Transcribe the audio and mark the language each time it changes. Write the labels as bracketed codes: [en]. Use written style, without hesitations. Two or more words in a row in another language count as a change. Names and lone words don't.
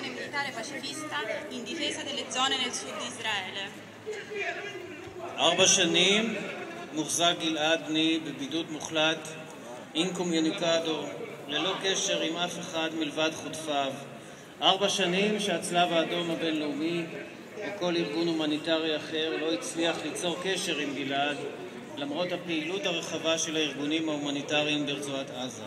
[it] umanitaria pacifista in difesa delle zone nel sud di Israele. [he] 4 שנים מוחזק גלעד בני בבידוד מוחלט, אינקומיוניקדו, ללא קשר עם אף אחד מלבד חוטפיו. 4 שנים שהצלב האדום הבינלאומי או כל ארגון הומניטרי אחר לא הצליח ליצור קשר עם גלעד, למרות הפעילות הרחבה של הארגונים ההומניטריים ברצועת עזה.